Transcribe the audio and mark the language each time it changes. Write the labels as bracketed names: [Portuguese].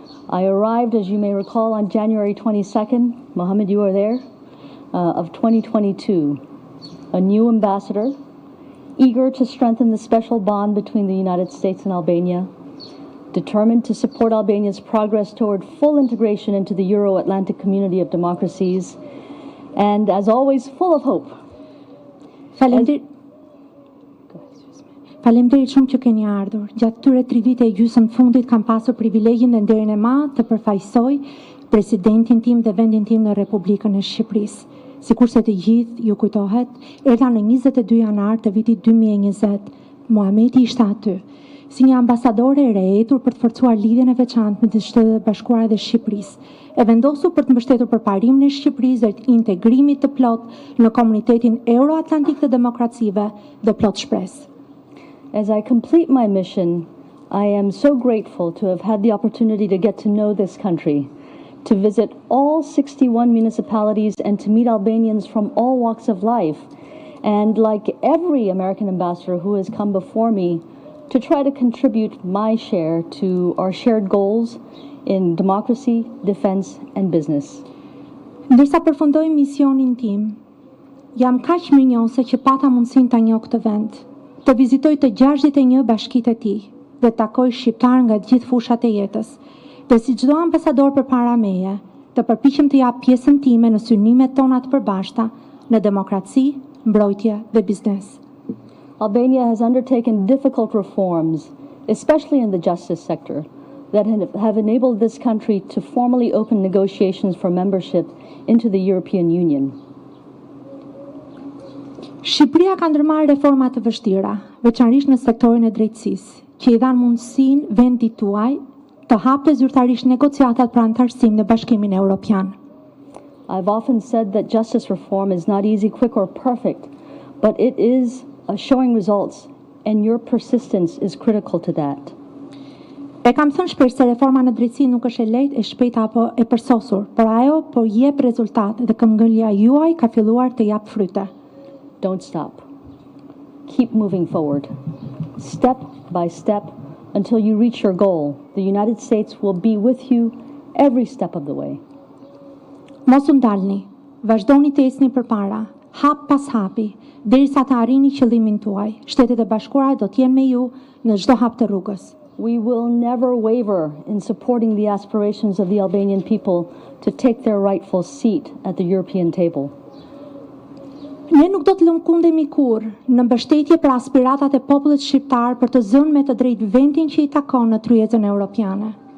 [English] I arrived, as you may recall, on January 22nd, Mohammed, you are there, of 2022, a new ambassador, eager to strengthen the special bond between the United States and Albania, determined to support Albania's progress toward full integration into the Euro-Atlantic community of democracies, and as always, full of hope. [Albanian] Faleminderit shumë që keni ardhur. Gjatë këtyre 3 vite e gjysmë fundit kam pasur privilegjin dhe nderin e madh të përfaqësoj presidentin tim dhe vendin tim në Republikën e Shqipërisë. Sikurse të gjithë ju kujtohet, erdha në 22 janar të vitit 2020. Muhameti ishte aty, si një ambasadore e rehetur për të forcuar lidhjen e veçantë midis Shtetit të Bashkuara dhe Shqipërisë, e vendosur për të mbështetur përparimin e Shqipërisë drejt integrimit të plot në komunitetin euro-atlantik të demokracive dhe plot shpresë. [English] As I complete my mission, I am so grateful to have had the opportunity to get to know this country, to visit all 61 municipalities and to meet Albanians from all walks of life, and like every American ambassador who has come before me, to try to contribute my share to our shared goals in democracy, defense, and business. [Albanian] Ndërsa përfundoj misionin tim, jam kaq mirënjohëse që pata mundësinë ta njoh këtë vend, të vizitoj të 61 bashkitë e tij dhe të takoj shqiptar nga të gjithë fushat e jetës, dhe si çdo ambasador përpara meje, të përpiqem të jap pjesën time në synimet tona të përbashkëta në demokraci, mbrojtje dhe biznes. [English] Albania has undertaken difficult reforms, especially in the justice sector, that have enabled this country to formally open negotiations for membership into the European Union. [Albanian] Shqipëria ka ndërmarrë reforma të vështira, veçanërisht në sektorin e drejtësisë, që i dhanë mundësinë vendit tuaj të hapte zyrtarisht negociatat për anëtarësim në Bashkimin Evropian. [English] I've often said that justice reform is not easy, quick, or perfect, but it is showing results, and your persistence is critical to that. [Albanian] E kam thënë shpesh se reforma në drejtësi nuk është e lehtë, e shpejtë apo e përsosur, por ajo po jep rezultate dhe këmbgëlja juaj ka filluar të jap fryte. [English] Don't stop. Keep moving forward. Step by step until you reach your goal. The United States will be with you every step of the way. [Albanian] Mos u ndalni, vazhdoni të ecni përpara, hap pas hapi, derisa të arrini qëllimin tuaj. Shtetet e Bashkuara do të jenë me ju në çdo hap të rrugës. [English] We will never waver in supporting the aspirations of the Albanian people to take their rightful seat at the European table. [Albanian] Ne nuk do të lëmkundemi kurrë në mbështetje për aspiratat e popullit shqiptar për të zënë me të drejtë vendin që i takon në tryezën europiane.